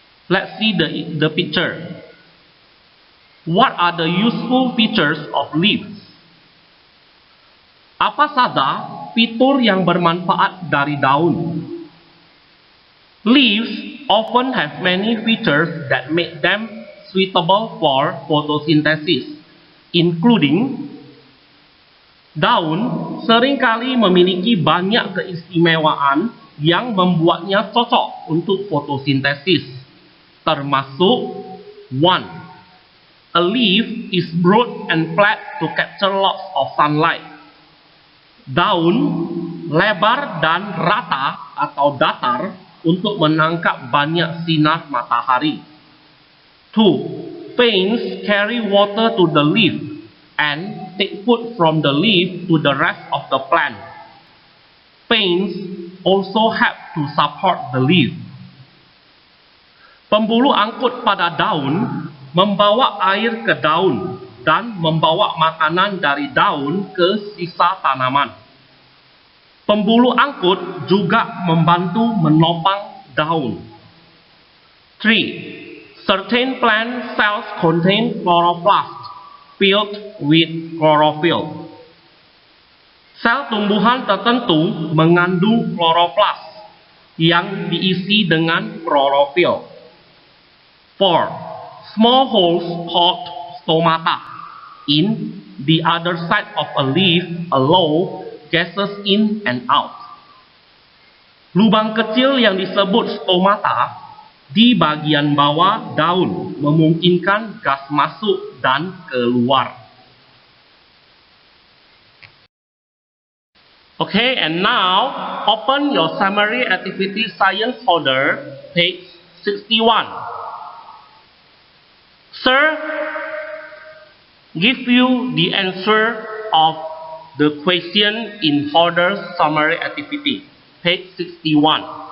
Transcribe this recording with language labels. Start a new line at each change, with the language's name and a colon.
English: Let's see the picture. What are the useful features of leaves?
Indonesian: Apa saja fitur yang bermanfaat dari daun?
English: Leaves often have many features that make them suitable for photosynthesis, including
Indonesian: daun seringkali memiliki banyak keistimewaan yang membuatnya cocok untuk fotosintesis, termasuk 1.
English: A leaf is broad and flat to capture lots of sunlight.
Indonesian: Daun lebar dan rata atau datar untuk menangkap banyak sinar matahari. 2.
English: Veins carry water to the leaf and take food from the leaf to the rest of the plant. Veins also help to support the leaf.
Indonesian: Pembuluh angkut pada daun membawa air ke daun dan membawa makanan dari daun ke sisa tanaman. Pembuluh angkut juga membantu menopang daun. 3.
English: Certain plant cells contain chloroplast filled with chlorophyll.
Indonesian: Sel tumbuhan tertentu mengandung chloroplast yang diisi dengan klorofil. 4.
English: Small holes called stomata in the other side of a leaf allow gases in and out.
Indonesian: Lubang kecil yang disebut stomata di bagian bawah daun memungkinkan gas masuk dan keluar.
English: Okay, and now open your summary activity science folder, page 61. Sir, give you the answer of the question in folder summary activity, page 61.